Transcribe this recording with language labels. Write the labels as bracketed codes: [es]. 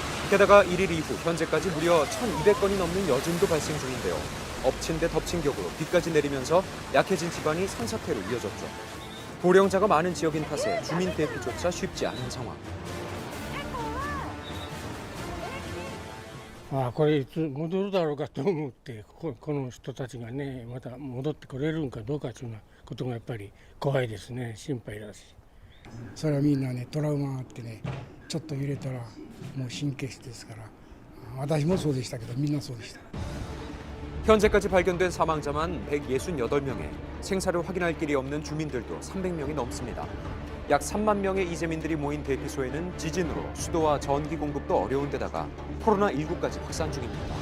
[ko] 게다가 1일 이후 현재까지 무려 1,200건이 넘는 여진도 발생 중인데요. 엎친 데 덮친 격으로 비까지 내리면서 약해진 지반이 산사태로 이어졌죠. 고령자가 많은 지역인 탓에 주민 대피조차 쉽지 않은 상황. [ja] これいつ戻るだろうかと思ってこの人たちがねまた戻ってこれるんかどうかということがやっぱり怖いですね心配だしそれはみんなねトラウマがあってねちょっと揺れたらもう神経質ですから私もそうでしたけどみんなそうでした。 [ko] 현재까지 발견된 사망자만 168명에 생사를 확인할 길이 없는 주민들도 300명이 넘습니다. 약 3만 명의 이재민들이 모인 대피소에는 지진으로 수도와 전기 공급도 어려운 데다가 코로나19까지 확산 중입니다.